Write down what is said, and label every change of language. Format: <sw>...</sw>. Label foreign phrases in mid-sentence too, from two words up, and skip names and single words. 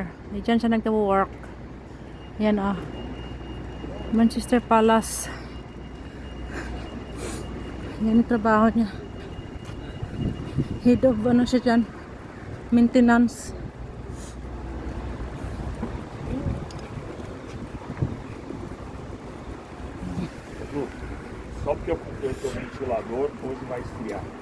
<tl>Diyan siya nagtawo-work. Yan Manchester Palace. Yan yung trabaho niya.</tl> <en>Head of</en> <tl>ano siya dyan, maintenance.</tl> <pt>Edu, só porque eu comprei o teu ventilador, hoje vai esfriar.</pt>